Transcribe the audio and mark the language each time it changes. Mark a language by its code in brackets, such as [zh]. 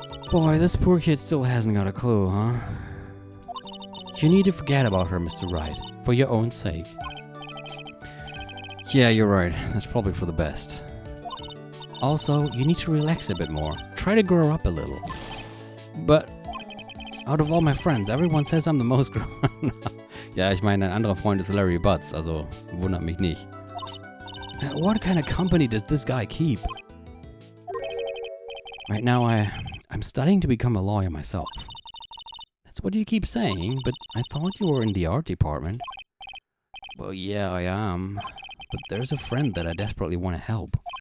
[en] Boy, this poor kid still hasn't got a clue, huh? You need to forget about her, Mr. Wright, for your own sake. Yeah, you're right. That's probably for the best. Also, you need to relax a bit more. Try to grow up a little. But out of all my friends, everyone says I'm the most grown up. [de] Ja, ich meine, ein anderer Freund ist Larry Butts, also wundert mich nicht. [en] What kind of company does this guy keep? Right now, I'm studying to become a lawyer myself. That's what you keep saying, but I thought you were in the art department. Well, yeah, I am. But there's a friend that I desperately want to help.